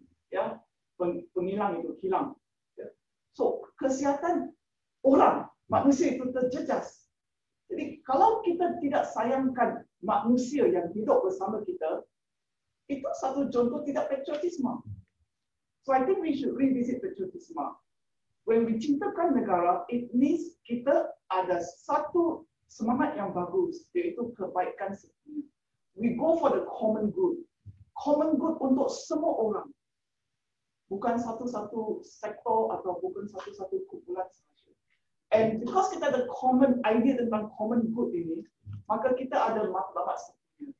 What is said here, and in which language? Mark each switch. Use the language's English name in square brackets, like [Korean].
[Malay] Ya, penghilang itu hilang. Ya. So, kesihatan orang, manusia itu terjejas. Jadi, kalau kita tidak sayangkan manusia yang hidup bersama kita, itu satu contoh tidak patriotisme. [English] So, I think we should revisit patriotisme. When we [Malay] cintakan negara, [English] it means [Malay] kita ada satu semangat yang bagus, yaitu kebaikan sedunia. [English] We go for the common good. [Malay] Common good untuk semua orang. Bukan satu-satu sektor atau bukan satu-satu kumpulan sahaja. [English] And because [Malay] kita ada common idea tentang common good ini, maka kita ada matlamat sedunia.